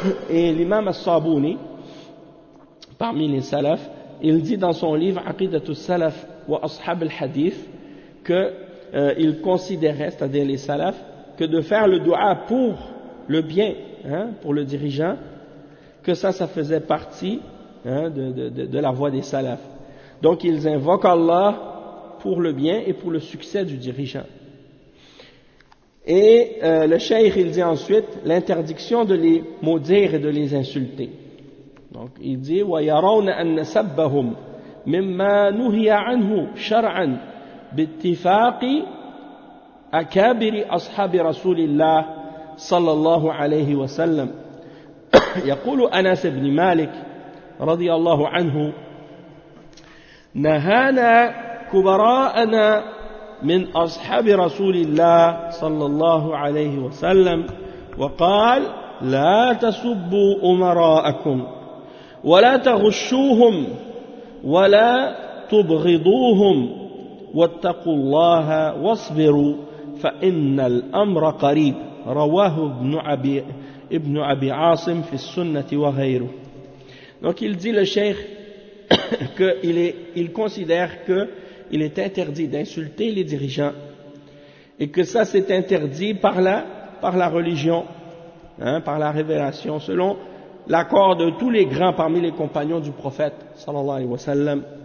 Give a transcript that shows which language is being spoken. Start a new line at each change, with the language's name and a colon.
French: Et l'imam As-Sabuni, parmi les salafs, il dit dans son livre « Aqidatul Salaf wa Ashab al-Hadith » qu'il considérait, c'est-à-dire les salafs, que de faire le dua pour le bien, hein, pour le dirigeant, que ça faisait partie, hein, de la voie des salafs. Donc ils invoquent Allah pour le bien et pour le succès du dirigeant. Et le shaykh, il dit ensuite « L'interdiction de les maudire et de les insulter ». Donc il dit
Arabic: وَيَرَوْنَ أَنَّ سَبَّهُمْ مِمَّا نُهِيَ عَنْهُ شَرْعًا بِاتِّفَاقِ أَكَابِرِ أَصْحَابِ رَسُولِ اللَّهِ صلى الله عليه وسلم. يقول أنس بن مالك رضي الله عنه نهانا كبراءنا من أصحاب رسول الله صلى الله عليه وسلم وقال لا تسبوا أمراءكم ولا تغشوهم ولا تبغضوهم واتقوا الله واصبروا فإن الأمر قريب رواه ابن أبي عاصم في السنة وغيره.
French: Donc il dit le cheikh qu'il considère qu'il est interdit d'insulter les dirigeants et que ça c'est interdit par la religion, hein, par la révélation, selon l'accord de tous les grands parmi les compagnons du prophète sallallahu alayhi wa sallam.